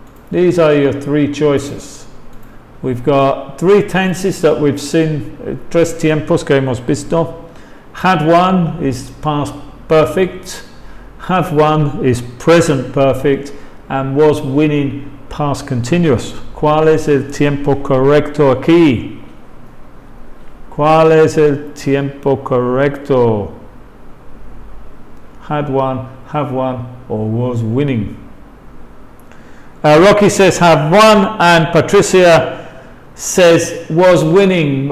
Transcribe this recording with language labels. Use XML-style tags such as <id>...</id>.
<en>These are your three choices. We've got three tenses that we've seen,</en> <es>tres tiempos que hemos visto.</es> <en>Had won is past perfect, have won is present perfect, and was winning past continuous.</en> <es>¿Cuál es el tiempo correcto aquí? ¿Cuál es el tiempo correcto?</es> <en>Had won, have won, or was winning? Rocky says have won, and Patricia says was winning.</en>